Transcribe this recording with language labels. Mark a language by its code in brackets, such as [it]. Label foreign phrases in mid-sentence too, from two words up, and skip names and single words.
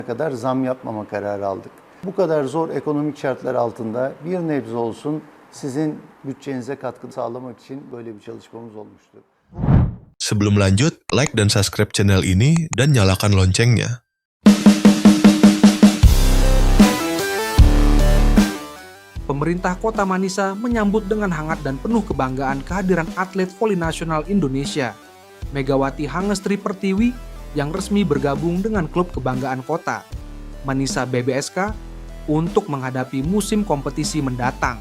[tr] kadar zam yapmama kararı aldık. Bu kadar zor ekonomik şartlar altında bir nebze olsun sizin bütçenize katkı sağlamak için böyle bir çalışmamız olmuştu. [id] Sebelum lanjut, like dan subscribe channel ini dan nyalakan loncengnya. Pemerintah Kota Manisa menyambut dengan hangat dan penuh kebanggaan kehadiran atlet voli nasional Indonesia, Megawati Hangestri Pertiwi, yang resmi bergabung dengan klub kebanggaan kota, Manisa BBSK, untuk menghadapi musim kompetisi mendatang.